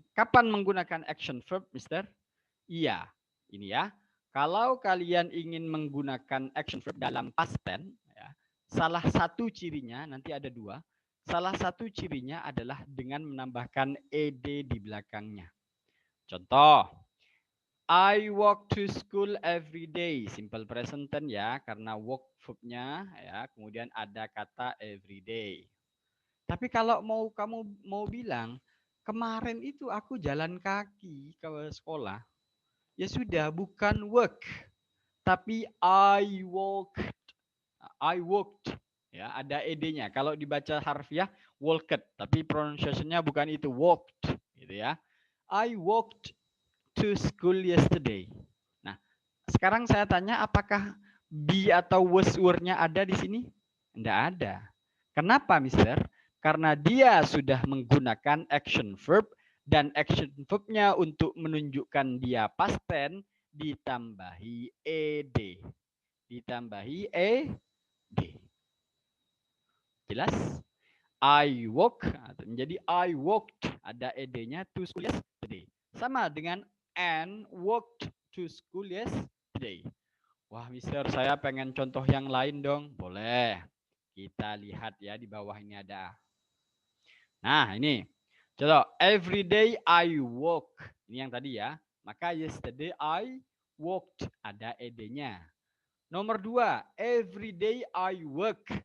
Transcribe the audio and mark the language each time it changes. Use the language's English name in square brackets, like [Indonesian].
[Indonesian] Kapan menggunakan action verb, Mister? Iya. Ini ya. Kalau kalian ingin menggunakan action verb dalam past tense, ya, salah satu cirinya, nanti ada dua. Salah satu cirinya adalah dengan menambahkan ed di belakangnya. Contoh, [English] I walk to school every day. [Indonesian] Simple present tense ya, karena walk verb-nya ya, kemudian ada kata every day. Tapi kalau kamu mau bilang kemarin itu aku jalan kaki ke sekolah, ya sudah bukan work, tapi [English] I walked. I walked. [Indonesian] Ya, ada ed-nya. Kalau dibaca harfiah walked, tapi pronunciation-nya bukan itu, walked gitu ya. [English] I walked to school yesterday. [Indonesian] Nah, sekarang saya tanya apakah be atau was word-nya ada di sini? Tidak ada. Kenapa, Mister? Karena dia sudah menggunakan action verb dan action verb-nya untuk menunjukkan dia past tense ditambahi ed. Ditambahi ed. Jelas? [English] I walk menjadi I walked, [Indonesian] ada ed-nya [English] to school yesterday. [Indonesian] Sama dengan [English] and walked to school yesterday. [Indonesian] Wah, Mister, saya pengen contoh yang lain dong. Boleh. Kita lihat ya di bawah ini ada. Nah, ini. Contoh, [English] every day I walk. [Indonesian] Ini yang tadi ya. Maka [English] yesterday I walked, [Indonesian] ada ed-nya. [English] Nomor 2, every day I work.